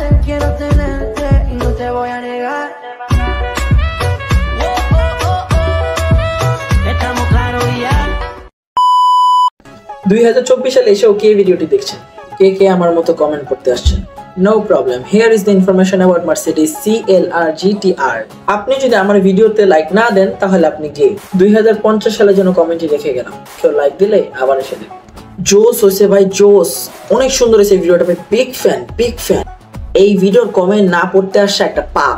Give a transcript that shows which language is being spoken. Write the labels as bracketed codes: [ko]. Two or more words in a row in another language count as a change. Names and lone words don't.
[es] quiero tenerte y no te voy a negar. Estamos claros ya. [bn] 2024 সালে এসেও কে ভিডিওটি দেখছেন, কে কে আমার মতো কমেন্ট করতে আসছেন? [en] no problem, here is the information about Mercedes CLR GTR. [bn] আপনি যদি আমার ভিডিওতে লাইক না দেন তাহলে আপনি গে। 2050 সালের জন্য কমেন্টই রেখে গেলাম, কেউ লাইক দিলে আবার এসে দেখ। জোস হয়েছে ভাই, জোস, অনেক সুন্দর হয়েছে ভিডিওটা ভাই, [en] big fan big fan. [bn] এই ভিডিওর কমেন্ট না পড়তে আসা একটা পাপ।